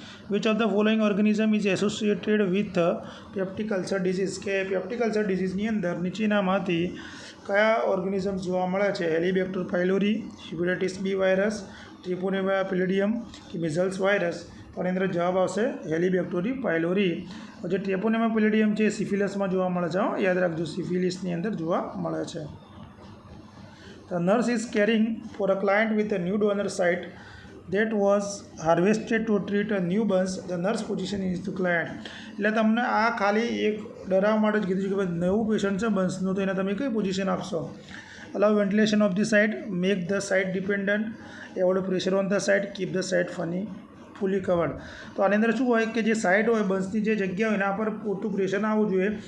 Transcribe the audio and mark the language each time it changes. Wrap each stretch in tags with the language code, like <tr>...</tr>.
<en>which of the following organism is associated with peptic ulcer disease</en> <gu>કે peptic ulcer ડિઝીઝની અંદર નીચેનામાંથી કયા organism જોવા મળે છે? હેલિબેક્ટર પાયલોરી, હેપેટાઇટિસ બી વાયરસ, ટ્રિપોનેમા પેલિડિયમ કે મિઝલ્સ વાયરસ? તો આની અંદર જવાબ આવશે હેલિબેક્ટરી પાયલોરી. જે ટ્રેપોનેમા પેલિડિયમ છે સિફિલિસમાં જોવા મળે છે. યાદ રાખજો, સિફિલિસની અંદર જોવા મળે છે.</gu> <en>The nurse is caring for a client with a new donor site that was harvested to treat a new burns. The nurse position is to client.</en> <gu>એટલે તમને આ ખાલી એક ડરાવવા માટે જ કીધું છે કે ભાઈ નવું પેશન્ટ છે બર્ન્સનું, તો એને તમે કઈ પોઝિશન આપશો?</gu> <en>Allow ventilation of the site, make the site dependent, avoid pressure on the site, keep the site fully covered.</en> <gu>તો આની અંદર શું હોય કે જે સાઇડ હોય બર્ન્સની જે જગ્યા હોય એના પર પૂરતું પ્રેશર ના આવવું જોઈએ.</gu>